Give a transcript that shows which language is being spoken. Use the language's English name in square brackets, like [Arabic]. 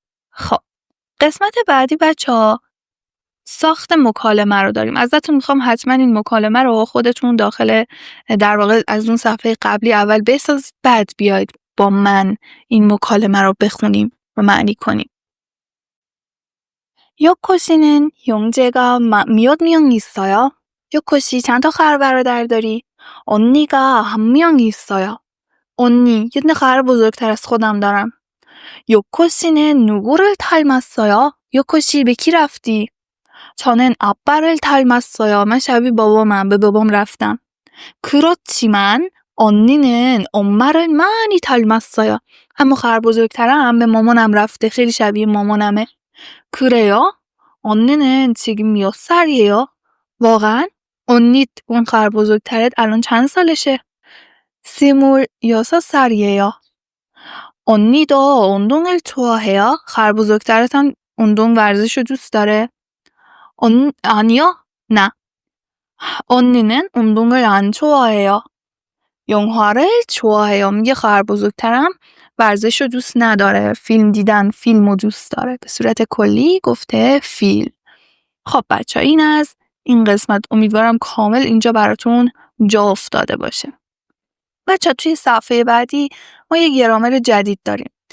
[Persian] خب قسمت بعدی بچه ها ساخت مکالمه رو داریم. ازتون میخوام حتما این مکالمه رو خودتون داخل در واقع از اون صفحه قبلی اول بسازید، بعد بیاید با من این مکالمه رو بخونیم و معنی کنیم. [Korean] 요코씨는 형제가 몇 명 있어요? [Persian] 요코씨 چند تا خواهر برادر داری؟ [Korean] 언니가 한 명 있어요. [Persian] 언니 یه دونه خواهر بزرگتر از خودم دارم. [Korean] 요코씨는 누구를 닮았어요? 요코씨 [Persian] به کی رفتی؟ [Korean] 저는 아빠를 닮았어요. [Persian] من شبیه بابامم، به بابام رفتم. [Korean] 그렇지만 언니는 엄마를 많이 닮았어요. [Persian] اما خواهر بزرگترم به مامانم رفته، خیلی شبیه مامانمه. [Korean] 그래요? 언니는 지금 몇 살이에요? [Persian] واقعا؟ 언니 اون خواهر بزرگترت الان چند سالشه؟ [Korean] 26살이에요. 언니도 운동을 좋아해요? [Persian] خواهر بزرگترت هم ورزش رو دوست داره؟ [Korean] 아니요? 나. 언니는 운동을 안 좋아해요. 영화를 좋아해요. [Persian] میگه خواهر بزرگترم ورزش رو دوست نداره، فیلم دیدن، فیلم رو دوست داره. به صورت کلی گفته فیلم. خب بچه این از این قسمت. امیدوارم کامل اینجا براتون جا افتاده باشه. بچه توی صفحه بعدی ما یه گرامر جدید داریم.